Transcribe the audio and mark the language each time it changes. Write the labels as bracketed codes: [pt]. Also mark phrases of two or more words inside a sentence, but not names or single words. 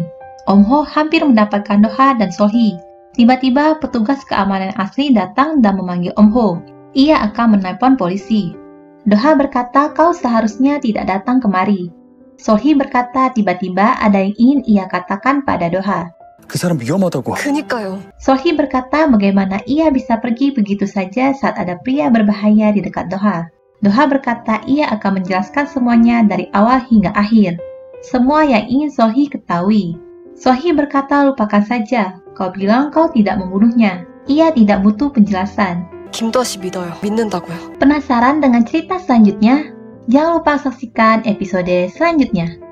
[id] Om Ho hampir mendapatkan Doha dan Sohee. Tiba-tiba petugas keamanan asli datang dan memanggil Om Ho. Ia akan menelpon polisi. Doha berkata kau seharusnya tidak datang kemari. Sohee berkata tiba-tiba ada yang ingin ia katakan pada Doha. [ko] 그 사람 위험하다고. 그니까요. [id] Sohee berkata bagaimana ia bisa pergi begitu saja saat ada pria berbahaya di dekat Doha. Doha berkata ia akan menjelaskan semuanya dari awal hingga akhir. Semua yang ingin Sohee ketahui. Sohee berkata lupakan saja, kau bilang kau tidak membunuhnya. Ia tidak butuh penjelasan. [ko] 김도아 씨 믿어요. 믿는다고요. [id] Penasaran dengan cerita selanjutnya? Jangan lupa saksikan episode selanjutnya.